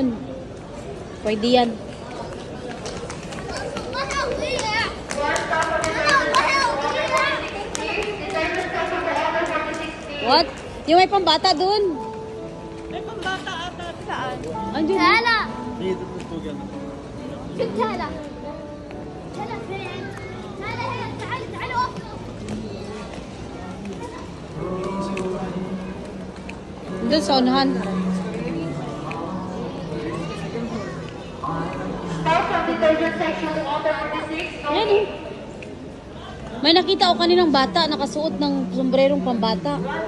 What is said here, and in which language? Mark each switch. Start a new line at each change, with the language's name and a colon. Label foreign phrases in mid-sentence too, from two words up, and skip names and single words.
Filipino: Pwede yan. What? Yung may pambata dun. May pambata ata saan? Andun.
Arabic: تعالى
Filipino: Dito po gano'n.
Arabic: شوف تعالى تعالى فين تعالى هنا تعالى تعالى وقف
Filipino: Doon sa unahan. Ayan, oh. May nakita ako kaninang bata nakasuot ng sombrerong pambata.